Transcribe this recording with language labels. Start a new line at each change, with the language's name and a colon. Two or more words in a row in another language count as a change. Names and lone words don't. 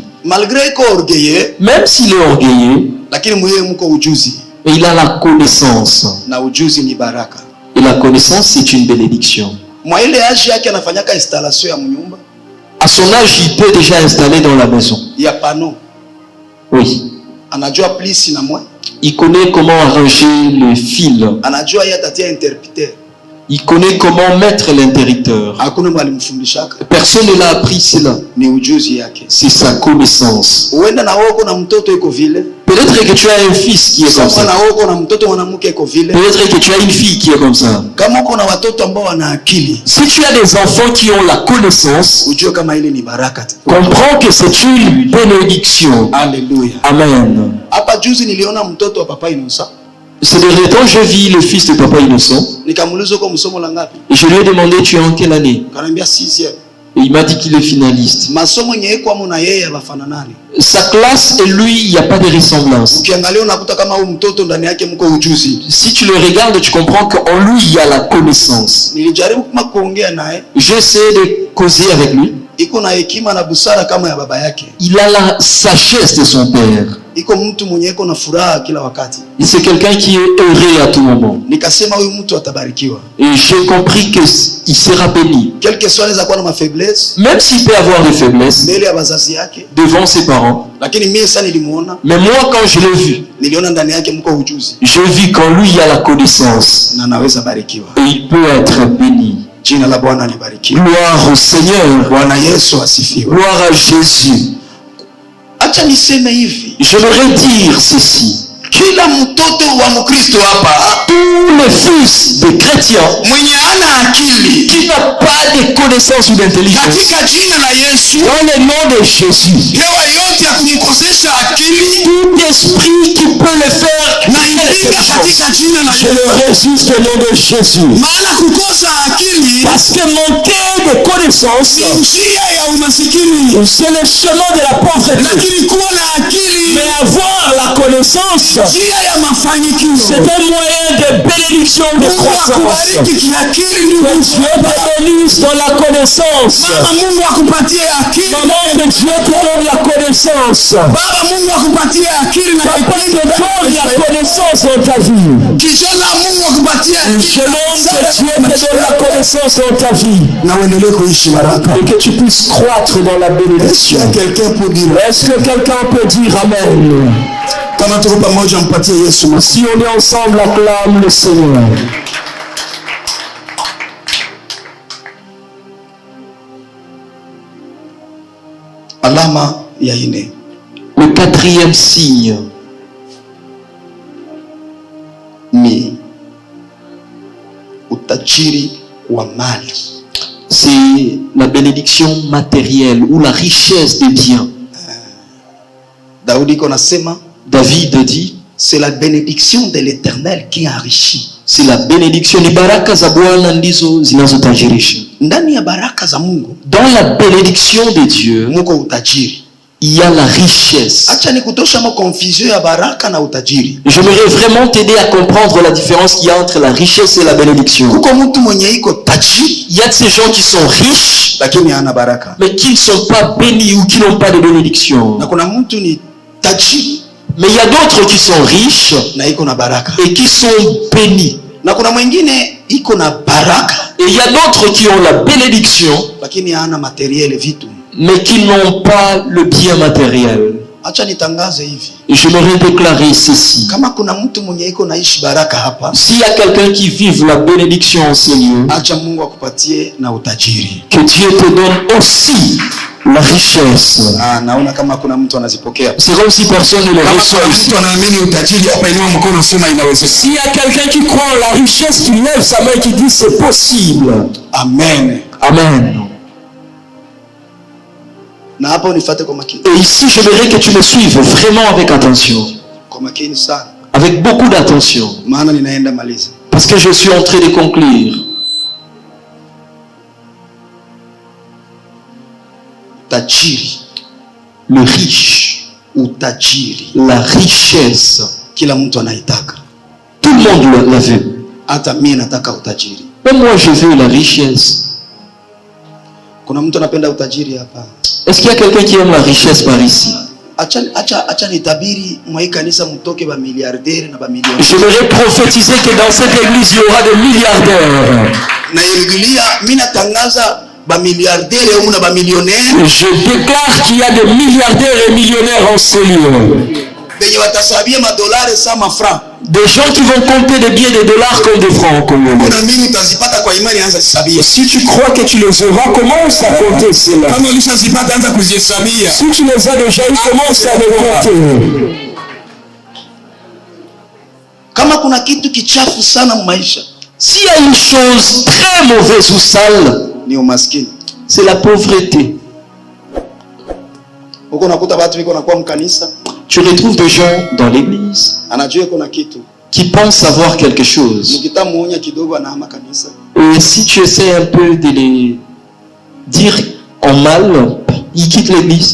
French: Malgré ko orgueilleux, Même s'il est orgueilleux,
Swahili: lakini mwewe mko ujuzi.
French: mais il a la connaissance.
Swahili: Na ujuzi ni baraka.
French: Et la connaissance, c'est une bénédiction.
Swahili: Mwa ile age yake anafanyaka installation ya mnyumba
French: À son âge, il peut déjà installer dans la maison.
Swahili: ya pano.
French: Oui.
Swahili: Anajua plisi na mwa.
French: Il connaît comment arranger le fil.
Swahili: Anajua yeye atatia interpreter.
French: Il connaît comment mettre l'interrupteur.
Swahili: Hakuna mwalimfundishaka.
French: Personne ne l'a appris cela.
Swahili: Ni ujuzi yake.
French: C'est sa connaissance.
Swahili: Uenda na wako na mtoto iko vile.
French: Peut-être que tu as un fils qui est comme
Swahili: Sasa na
French: ça.
Swahili: wako na mtoto mwanamke iko vile.
French: Peut-être que tu as une fille qui est comme ça.
Swahili: Kama uko na watoto ambao wana akili,
French: Si tu as des enfants qui ont la connaissance,
Swahili: ujue kama ile ni baraka.
French: comprends que c'est une bénédiction.
Swahili: Haleluya.
French: Amen.
Swahili: Hapa juzi niliona mtoto wa Papa Inusa.
French: Ces derniers temps, je vis le fils de Papa Innocent.
Swahili: Nikamuuliza uko msomo la ngapi?
French: Et je lui ai demandé, tu es en quelle année?
Swahili: Kaniambia 6e.
French: Et il m'a dit qu'il est finaliste.
Swahili: Masomo yenye kwa mna yeye abafananani.
French: Sa classe et lui, il n'y a pas de ressemblance.
Swahili: Ukiangalia unakuta kama huyu mtoto ndani yake mko ujuzi.
French: Si tu le regardes, tu comprends qu'en lui, il y a la connaissance.
Swahili: Nilijaribu kuma kuongea naye,
French: J'essaie de causer avec lui.
Swahili: iko na hekima na busara kama ya baba yake.
French: Il a la sagesse de son père.
Swahili: Iko mtu mwenye iko na furaha kila wakati.
French: C'est quelqu'un qui est heureux à tout moment.
Swahili: Nikasema huyu mtu atabarikiwa.
French: Et j'ai compris qu'il sera béni. Quelque soit
Swahili: anaweza kuwa na mafaiblesse
French: Même s'il peut avoir des faiblesses
Swahili: mbele ya wazazi yake,
French: devant ses parents.
Swahili: lakini mimi sasa nilimuona,
French: Mais moi, quand je l'ai vu,
Swahili: niliona ndani yake mko ujuzi
French: je vis qu'en lui, il y a la connaissance.
Swahili: na anaweza barikiwa.
French: Et il peut être béni.
Swahili: Jina la Bwana libarikiwe.
French: Gloire au Seigneur.
Swahili: Bwana Yesu asifiwe.
French: Gloire à Jésus.
Swahili: Acha niseme hivi,
French: J'aimerais dire ceci.
Swahili: kila mtoto wa Mkristo hapa
French: Tous les fils de chrétiens
Swahili: mwenye ana akili
French: qui n'ont pas de connaissance ou d'intelligence,
Swahili: katika jina la Yesu,
French: dans le nom de Jésus,
Swahili: hewa yote ya kumkosesha akili
French: tout esprit qui peut le faire,
Swahili: na ipinga katika jina la
French: je
Swahili: Yesu.
French: le résiste au nom de Jésus.
Swahili: Maana kukosa akili
French: Parce que manquer de connaissance,
Swahili: ni njia ya umasikini,
French: c'est le chemin de la pauvreté.
Swahili: lakini kuwa na akili
French: Mais avoir la connaissance, C'est un moyen de bénédiction, de croissance. Que Dieu te bénisse dans la connaissance. Maman, que Dieu te donne la connaissance. Papa te donne la connaissance dans ta vie. Je demande que Dieu te donne la connaissance dans ta vie. Et que tu puisses croître dans la bénédiction. Est-ce que quelqu'un peut dire Amen? Si on est ensemble, acclame le Seigneur.
Swahili: Alama ya ine.
French: Le quatrième signe
Swahili: Ni utajiri wa mali.
French: C'est la bénédiction matérielle ou la richesse des biens.
Swahili: Daudi konasema,
French: David dit, c'est la bénédiction de l'Éternel qui enrichit. c'est la bénédiction,
Swahili: ni baraka za Bwana ndizo zinazotajirisha. Ndani ya baraka za Mungu,
French: dans la bénédiction de Dieu,
Swahili: muko utajiri.
French: il y a la richesse.
Swahili: Acha nikutosha mo confusion ya baraka na utajiri.
French: J'aimerais vraiment t'aider à comprendre la différence qu'il y a entre la richesse et la bénédiction.
Swahili: Kuko mtu mwenye iko tajiri,
French: Il y a de ces gens qui sont riches,
Swahili: lakini hana baraka.
French: mais qui ne sont pas bénis ou qui n'ont pas de bénédiction.
Swahili: Na kuna mtu ni tajiri,
French: Mais il y a d'autres qui sont riches
Swahili: na iko na baraka.
French: et qui sont bénis.
Swahili: Na kuna mwingine iko na baraka,
French: Et il y a d'autres qui ont la bénédiction,
Swahili: lakini hana materiel vitu.
French: mais qui n'ont pas le bien matériel.
Swahili: Acha nitangaze hivi.
French: Et j'aimerais déclarer ceci.
Swahili: Kama kuna mtu mwenye iko naishi baraka hapa,
French: S'il y a quelqu'un qui vive la bénédiction en ce lieu,
Swahili: acha Mungu akupatie na utajiri.
French: que Dieu te donne aussi la richesse.
Swahili: Naona kama kuna mtu anazipokea.
French: C'est comme si personne ne les
Swahili: Kama
French: reçoit
Swahili: kuna
French: ici.
Swahili: mtu anaamini utajiri hapa, inua mkono sema inawezekana.
French: S'il y a quelqu'un qui croit en la richesse, qui lève sa main et qui dit c'est possible. Amen. Amen.
Swahili: Na hapo unifuate kwa makini.
French: Et ici, j'aimerais que tu me suives vraiment avec attention.
Swahili: Kwa makini sana.
French: Avec beaucoup d'attention.
Swahili: Maana ninaenda maliza.
French: Parce que je suis en train de conclure.
Swahili: Tajiri,
French: Le riche,
Swahili: utajiri,
French: la richesse,
Swahili: kila mtu anaitaka.
French: tout le monde la veut.
Swahili: Hata mimi nataka utajiri.
French: Même moi, je veux la richesse.
Swahili: Kuna mtu anapenda utajiri hapa?
French: Est-ce qu'il y a quelqu'un qui aime la richesse par ici?
Swahili: Acha nitabiri mwa hii kanisa mtoke ba milliardaire na ba millionnaire.
French: J'aimerais prophétiser que dans cette église, il y aura des milliardaires.
Swahili: Na irudilia, mimi natangaza ba milliardaire au na ba millionnaire.
French: Je déclare qu'il y a des milliardaires et millionnaires en ce lieu.
Swahili: Benye watasabia madolari sama franc.
French: Des gens qui vont compter des billets de dollars comme des francs congolais.
Swahili: Kuna mimi utazipata kwa imani, anza kusabia.
French: Si tu crois que tu les auras, commence à compter cela.
Swahili: Kama ulishazipata anza kuzihesabia.
French: Si tu les as déjà eu, commence à les compter.
Swahili: Kama kuna kitu kichafu sana maisha,
French: S'il y a une chose très mauvaise ou sale,
Swahili: ni umaskini.
French: c'est la pauvreté.
Swahili: Uko nakuta watu wiko nakuwa mkanisa,
French: Tu retrouves des gens dans l'église
Swahili: anajua kuna kitu.
French: qui pensent savoir quelque chose.
Swahili: Mkitamuonya kidogo anahama kanisa.
French: Et si tu essaies un peu de les dire en mal, ils quittent l'église.